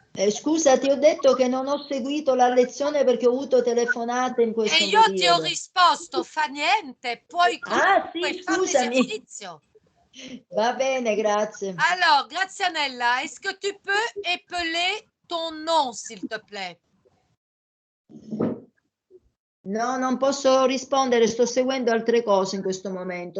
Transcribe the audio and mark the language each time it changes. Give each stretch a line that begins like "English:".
Italian: Scusa, ti ho detto che non ho seguito la lezione perché ho avuto telefonate in questo E io periodo. ti ho risposto, fa niente, puoi comunque fare l'esercizio. Va bene, grazie.
French: Alors, Grazianella, est-ce que tu peux épeler ton nom, s'il te plaît?
Italian: No, non posso rispondere, sto seguendo altre cose in questo momento.